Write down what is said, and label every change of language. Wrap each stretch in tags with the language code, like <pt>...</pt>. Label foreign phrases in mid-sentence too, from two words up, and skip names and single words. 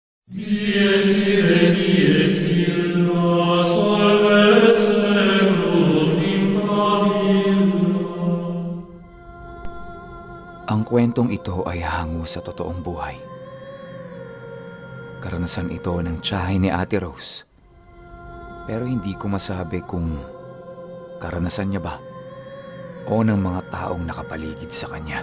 <la>Dies irae, dies illa, salvet seculum in famiglia.</la> <tl>Ang kwentong ito ay hango sa totoong buhay. Karanasan ito ng tiyahin ni Ate Rose. Pero hindi ko masabi kung karanasan niya ba o ng mga taong nakapaligid sa kanya.</tl>